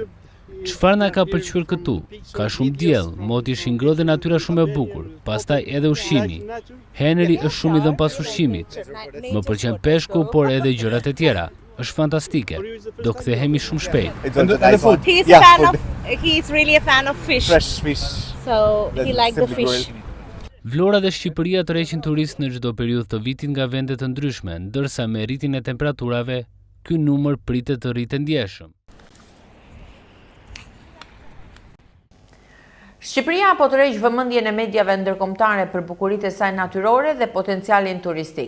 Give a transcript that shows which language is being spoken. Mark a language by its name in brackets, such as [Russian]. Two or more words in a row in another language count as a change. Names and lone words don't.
[Albanian] Çfarë na ka pëlqyer këtu? Ka shumë diell, moti është i ngrohtë dhe natyra shumë e bukur. Pastaj edhe ushqimi. Henry është shumë i dhënë pas ushqimit. Më pëlqen peshku, por edhe gjërat e tjera. Është fantastike. Do kthehemi shumë shpejt. [English] He's really a fan of fish. Fresh fish. So he liked the fish. [Albanian] Vlora dhe Shqipëria tërheqin turistë në çdo periudhë të vitit nga vende të ndryshme, ndërsa me rritjen e temperaturave, ky numër pritet të rritë ndjeshëm. Shqipëria po tërheq vëmendjen e mediave ndërkombëtare për bukuritë e saj natyrore dhe potencialin turistik.